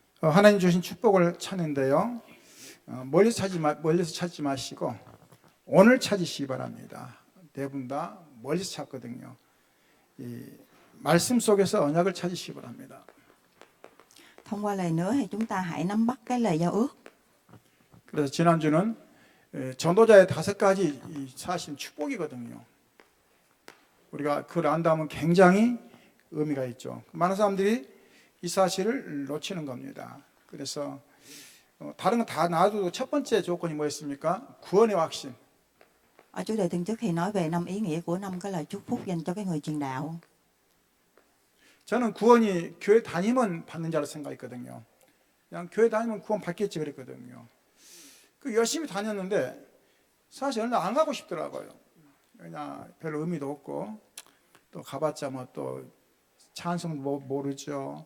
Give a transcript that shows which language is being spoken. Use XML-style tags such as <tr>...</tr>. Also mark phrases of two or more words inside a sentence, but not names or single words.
<ko>하나님 주신 축복을 찾는데요. 멀리서 찾지 마시고 오늘 찾으시기 바랍니다. 대부분 다 멀리서 찾거든요. 이 말씀 속에서 언약을 찾으시기 바랍니다.</ko> <vi>Thông qua lời nữa thì chúng ta hãy nắm bắt cái lời giao ước.</vi> <ko>그래서 지난주는 전도자의 5가지 사실 축복이거든요. 우리가 그걸 안다면 굉장히 의미가 있죠. 많은 사람들이 이 사실을 놓치는 겁니다. 그래서 다른 거 다 놔둬도 첫 번째 조건이 뭐였습니까? 구원의 확신.</ko> <vi>Ở chủ đề tuần trước thì nói về 5 ý nghĩa của 5 cái lời chúc phúc dành cho cái người truyền đạo.</vi> <ko>저는 구원이 교회 다니면 받는 자로 생각했거든요. 그냥 교회 다니면 구원 받겠지 그랬거든요. 그 열심히 다녔는데 사실 얼마 안 가고 싶더라고요. 그냥 별 의미도 없고 또 가봤자 뭐 또 찬송 모르죠.</ko>